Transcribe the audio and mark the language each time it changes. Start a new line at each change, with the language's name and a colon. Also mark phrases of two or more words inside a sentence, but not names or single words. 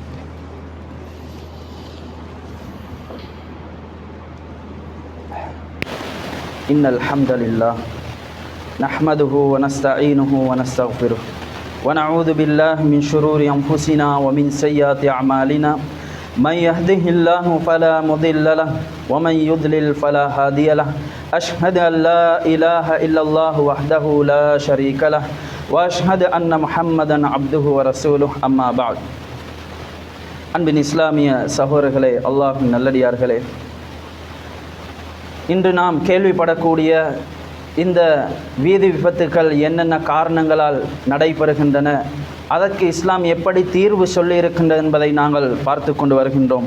Arabic: إن الحمد لله نحمده ونستعينه ونستغفره ونعوذ بالله من شرور أنفسنا ومن سيئات أعمالنا من يهده الله فلا مضل له ومن يضلل فلا هادي له أشهد أن لا إله إلا الله وحده لا شريك له وأشهد أن محمدا عبده ورسوله أما بعد.
Tamil: அன்பின் இஸ்லாமிய சகோதரர்களே, அல்லாஹ்வின் நல்லடியார்களே, இன்று நாம் கேள்விப்படக்கூடிய இந்த வீதி விபத்துக்கள் என்னென்ன காரணங்களால் நடைபெறுகின்றன, அதற்கு இஸ்லாம் எப்படி தீர்வு சொல்லி இருக்கின்றது என்பதை நாங்கள் பார்த்து கொண்டு வருகின்றோம்.